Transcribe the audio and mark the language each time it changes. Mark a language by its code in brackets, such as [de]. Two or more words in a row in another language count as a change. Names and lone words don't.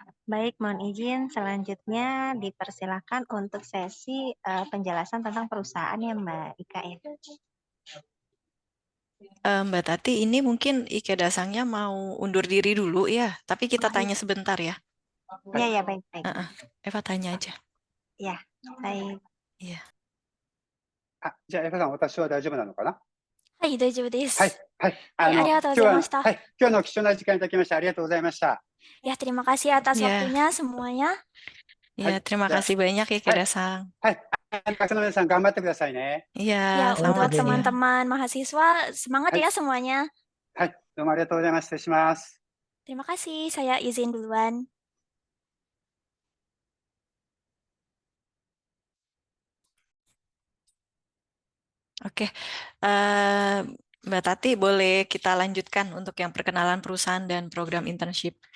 [id] Baik, mohon izin selanjutnya dipersilakan untuk sesi penjelasan tentang perusahaan ya Mbak Ika ya. Mbak Tati, ini mungkin Ikeda-sangnya mau undur diri dulu ya, tapi kita tanya sebentar ya. Iya, ya, baik, baik. Eva tanya aja. Ya, baik. Iya. [ja] じゃあ、エフさん、私は大丈夫なのかな？はい、大丈夫ではい、す。はい。はい、ありがとうございました。今日の貴重な時間いただきましてありがとうございました。 [id] Ya, terima kasih atas Ya. waktunya semuanya. Ya, terima kasih banyak Ikeda-sang. [ja] はい。学生の皆さん、頑張ってくださいね。 [id] Ya, Iya, untuk selamat siang. teman-teman mahasiswa, semangat ya semuanya. [ja] はい。どうもありがとうございます。失礼します。 [id] Terima kasih, saya izin duluan. Oke, Mbak Tati, boleh kita lanjutkan untuk yang perkenalan perusahaan dan program internship.